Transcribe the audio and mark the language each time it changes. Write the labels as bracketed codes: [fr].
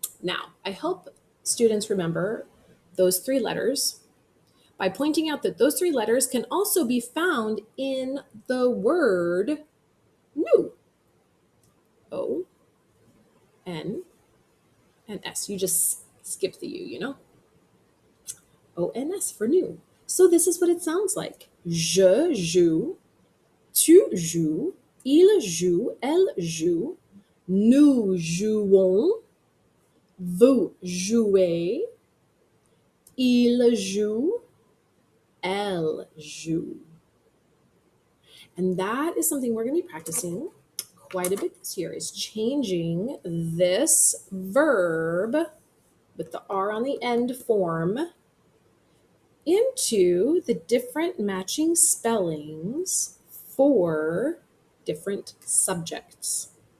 [en] Now, I hope students remember those 3 letters by pointing out that those 3 letters can also be found in the word new. O, N, and S. You just skip the U, ONS for new. So this is what it sounds like. [fr] Je joue, tu joues, il joue, elle joue, nous jouons, vous jouez, il joue, elle joue. [en] And that is something we're going to be practicing quite a bit this year, is changing this verb with the R on the end form into the different matching spellings for different subjects.